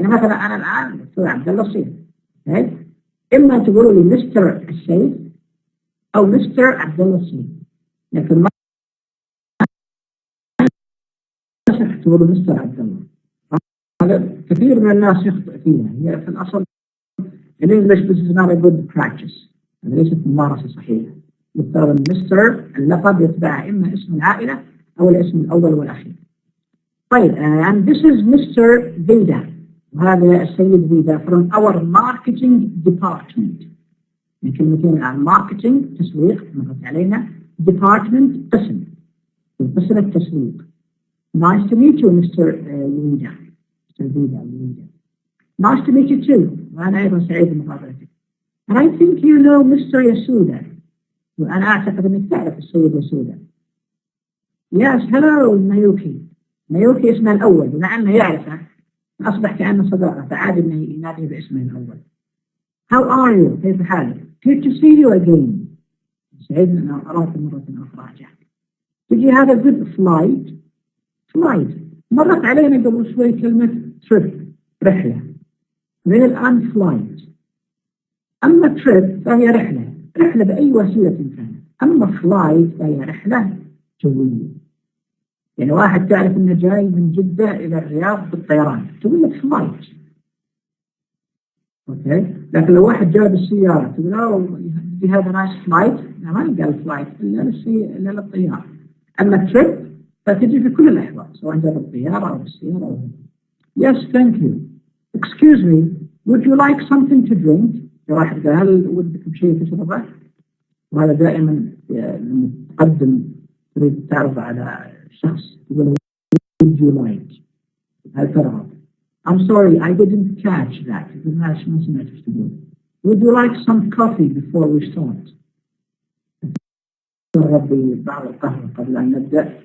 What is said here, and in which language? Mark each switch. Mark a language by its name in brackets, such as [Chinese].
[Arabic] يعني مثلا أنا الآن دكتور عبد الله الصيد، إما تقولوا لي مستر السيد أو مستر عبد الله الصيد، لكن ما صح تقولوا مستر عبد الله. هذا كثير من الناس يخطئ فيها. هي في الأصل الإنجليش [English] this is not a good practice، [Arabic] ليست ممارسة صحيحة. يفترض مستر اللقب يتبع إما اسم العائلة أو الاسم الأول والأخير. [English] طيب and this is Mr. Vida، [Arabic] وهذا السيد فيدا [English] from our marketing department. [Arabic] من كلمتين الآن marketing تسويق مرت علينا، department قسم التسويق. [English] Nice to meet you Mr. Vida. Mr. Vida. Nice to meet you too. [Arabic] وأنا أيضا سعيد بمقابلتك. [English] And I think you know Mr. Yasuda. [Arabic] وأنا أعتقد أنك تعرف السيد يسودا. [English] Yes, hello Mayuki. [Arabic] مايوكي اسمه الأول، بما أنه يعرفه أصبح كأنه صداقة، فعاد أنه يناديه باسمه الأول. [English] How are you؟ [Arabic] كيف حالك؟ [English] Good to see you again. [Arabic] سعيد أن أراك مرة أخرى. [English] Did you have a good flight؟ [Arabic] مرت علينا قبل شوي كلمة [English] trip، رحلة. [Arabic] من الآن flight. أما trip فهي رحلة بأي وسيلة كانت. أما flight فهي رحلة جوية. يعني واحد تعرف أنه جاي من جدة إلى الرياض بالطيران تقول لك flight. أوكي. لكن لو واحد جاء بالسيارة تقول هذا نايس flight، ما يقال flight إلا للطيارة. أما trip فتجي في كل الأحوال سواء جاء بالطيارة أو بالسيارة أو [English] Yes, thank you. Excuse me, would you like something to drink؟ [Arabic] واحد قال هل ودكم شيء تشربه؟ وهذا دائما لما تقدم تريد تعرض على شخص تقول [English] would you like؟ [Arabic] هل ترغب؟ [English] I'm sorry, I didn't catch that. [Arabic] ما سمعت ايش تقول. [English] Would you like some coffee before we start؟ [Arabic] ترغب ببعض القهوة قبل أن نبدأ.